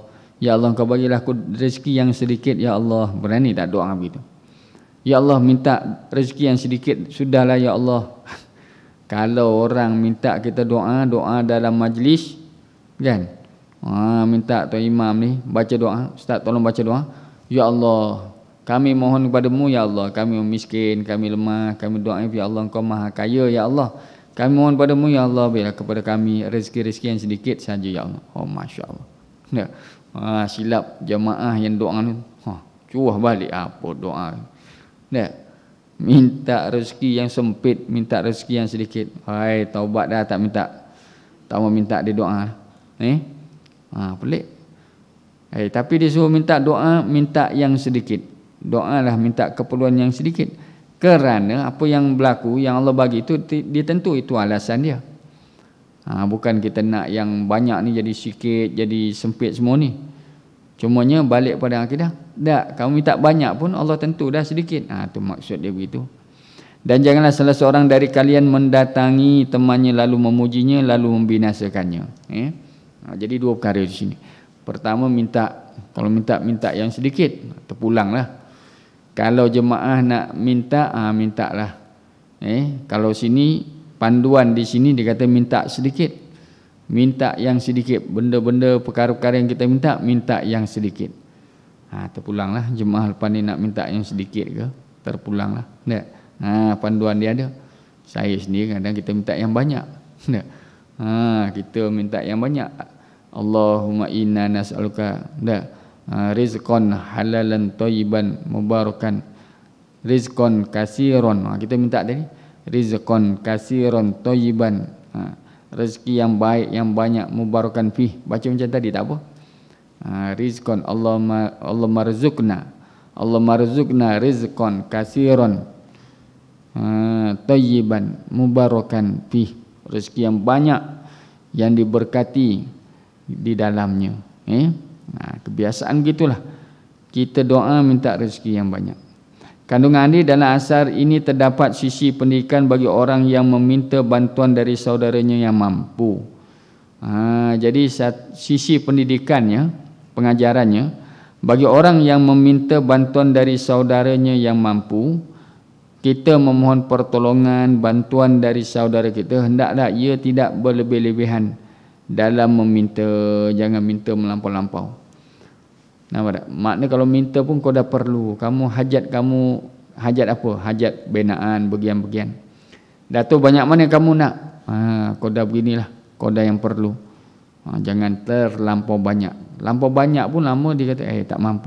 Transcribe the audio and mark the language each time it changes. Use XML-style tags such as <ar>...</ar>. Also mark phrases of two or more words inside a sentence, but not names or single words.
<ar>يا الله</ar> <ms>kau bagilah aku rezeki yang sedikit</ms> <ar>يا الله.</ar> <ms>Berani tak doa begitu?</ms> <ar>يا الله</ar> <ms>minta rezeki yang sedikit, sudahlah</ms> <ar>يا الله.</ar> <ms>Kalau orang minta kita doa dalam majlis kan, minta tuan imam ni baca doa, ustaz tolong baca doa,</ms> <ar>يا الله</ar> <ms>kami mohon kepadamu</ms> <ar>يا الله,</ar> <ms>kami miskin, kami lemah, kami doa</ms> <ar>يا الله</ar> <ms>engkau maha kaya</ms> <ar>يا الله,</ar> <ms>kami mohon padamu</ms> <ar>يا الله</ar> <ms>berilah kepada kami rezeki-rezeki yang sedikit saja</ms> <ar>يا الله.</ar> <ms>Oh masya-Allah. Ya. Silap jemaah yang doa ni. Cuah balik apa doa. Ya. Minta rezeki yang sempit, minta rezeki yang sedikit. Hai, taubat dah tak minta. Tak mau minta dia doa. Pelik. Tapi dia suruh minta doa, minta yang sedikit. Doalah minta keperluan yang sedikit. Kerana apa yang berlaku, yang Allah bagi itu, dia tentu itu alasan dia. Bukan kita nak yang banyak ni jadi sikit, jadi sempit semua ni. Cumanya balik pada akidah. Tak, kamu minta banyak pun Allah tentu dah sedikit. Itu maksud dia begitu.</ms> <id>Dan janganlah salah seorang dari kalian mendatangi temannya lalu memujinya lalu membinasakannya.</id> <ms>Jadi dua perkara di sini. Pertama minta, kalau minta yang sedikit, terpulanglah. Kalau jemaah nak minta, mintalah. Kalau sini panduan di sini dia kata minta sedikit. Minta yang sedikit, benda-benda perkara-perkara yang kita minta yang sedikit. Terpulanglah jemaah lepas ni nak minta yang sedikit ke, terpulanglah. Tak? Panduan dia ada. Saya sendiri kadang kita minta yang banyak. Tak? Kita minta yang banyak.</ms> <ar>اللهم إنا نسألك رزقا حلالا طيبا مباركا، رزقا كثيرا.</ar> <ms>Kita minta tadi</ms> <ar>رزقا كثيرا طيبا,</ar> <ms>rezeki yang baik yang banyak,</ms> <ar>مباركا فيه.</ar> <ms>Baca macam tadi tak apa.</ms> <ar>رزقا اللهم ارزقنا رزقا كثيرا طيبا مباركا فيه,</ar> <ms>rezeki yang banyak yang diberkati di dalamnya. Kebiasaan gitulah. Kita doa minta rezeki yang banyak. Kandungan ini dalam asar ini terdapat sisi pendidikan bagi orang yang meminta bantuan dari saudaranya yang mampu. Jadi sisi pendidikannya, pengajarannya bagi orang yang meminta bantuan dari saudaranya yang mampu, kita memohon pertolongan, bantuan dari saudara kita, hendaklah ia tidak berlebih-lebihan dalam meminta, jangan minta melampau-lampau. Nampak tak? Makna kalau minta pun kau dah perlu. Hajat apa? Hajat binaan, bagian-bagian. Dah tu banyak mana kamu nak? Kau dah beginilah. Kau dah yang perlu. Jangan terlampau banyak. Lampau banyak pun lama dia kata, tak mampu.</ms>